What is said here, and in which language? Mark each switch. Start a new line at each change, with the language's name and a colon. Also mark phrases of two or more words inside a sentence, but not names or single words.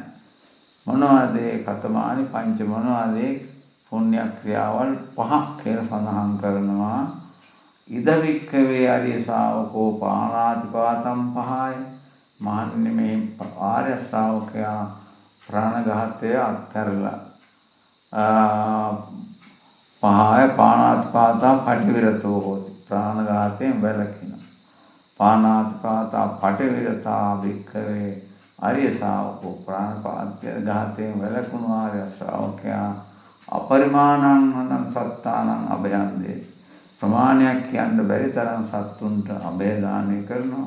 Sinhala: මොනවද
Pali: කතමානි පංච
Sinhala: මොනවද පුණ්‍ය ක්‍රියාවල් 5ක් කියලා සඳහන් කරනවා.
Pali: ඉද වික්ඛවේ ආර්ය ශාවකෝ පාණාතිපාතම් පහය.
Sinhala: මහන්නේ මේ ආර්ය ශ්‍රාවකයා ප්‍රාණඝාතය අත්හැරලා
Pali: පහය පාණාතිපාතා පටිවිරතෝ හොති.
Sinhala: ප්‍රාණඝාතයෙන් වැළකින.
Pali: පාණාතිපාතා පටිවිරතා වික්ඛවේ ආර්ය ශාවකෝ
Sinhala: ප්‍රාණඝාතයෙන් වැළකුණු ආර්ය ශ්‍රාවකයා
Pali: අපරිමාණං සත්තානං අභයං දේ.
Sinhala: ප්‍රමාණයක් කියන්න බැරි තරම් සත්තුන්ට අභය දානය කරනවා.